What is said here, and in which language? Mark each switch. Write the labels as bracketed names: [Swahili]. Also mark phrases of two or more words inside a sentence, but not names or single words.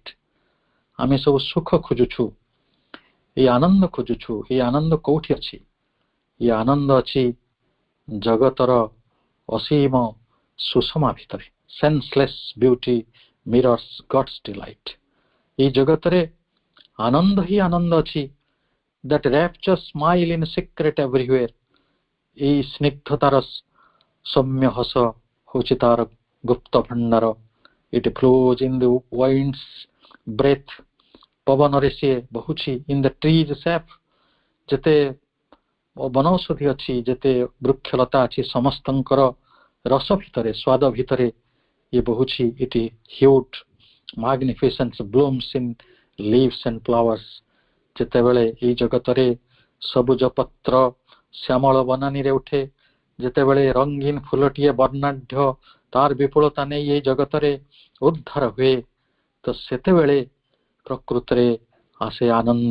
[Odia] ଆମେ ସବୁ ସୁଖ ଖୋଜୁଛୁ, ଏଇ ଆନନ୍ଦ ଖୋଜୁଛୁ। ଏଇ ଆନନ୍ଦ କୋଉଠି ଅଛି? ଏଇ ଆନନ୍ଦ ଅଛି ଜଗତର ଅସୀମ ସୁଷମା ଭିତରେ। [English] senseless beauty mirrors God's delight. [Odia] ଏଇ ଜଗତରେ ଆନନ୍ଦ ହିଁ ଆନନ୍ଦ ଅଛି। [English] that rapture smile in secret everywhere। [Odia] ଏଇ ସ୍ନିଗ୍ଧତାର ସୌମ୍ୟ ହସ ହେଉଛି ତାର ଗୁପ୍ତ ଭଣ୍ଡାର। [English] it flows in the wind's breath। [Odia] ପବନରେ ସିଏ ବହୁଛି। [English] in the trees sap। [Odia] ଯେତେ ବନୌଷଧି ଅଛି, ଯେତେ ବୃକ୍ଷଲତା ଅଛି, ସମସ୍ତଙ୍କର ରସ ଭିତରେ, ସ୍ୱାଦ ଭିତରେ ଇଏ ବହୁଛି। [English] it hued magnificence blooms in leaves and flowers। [Odia] ଯେତେବେଳେ ଏଇ ଜଗତରେ ସବୁଜ ପତ୍ର ଶ୍ୟାମଳ ବନାନୀରେ ଉଠେ, ଯେତେବେଳେ ରଙ୍ଗୀନ ଫୁଲଟିଏ ବର୍ଣ୍ଣାଢ୍ୟ ତାର ବିପୁଳତା ନେଇ ଏଇ ଜଗତରେ ଉଦ୍ଧାର ହୁଏ, ତ ସେତେବେଳେ ପ୍ରକୃତରେ ଆସେ ଆନନ୍ଦ।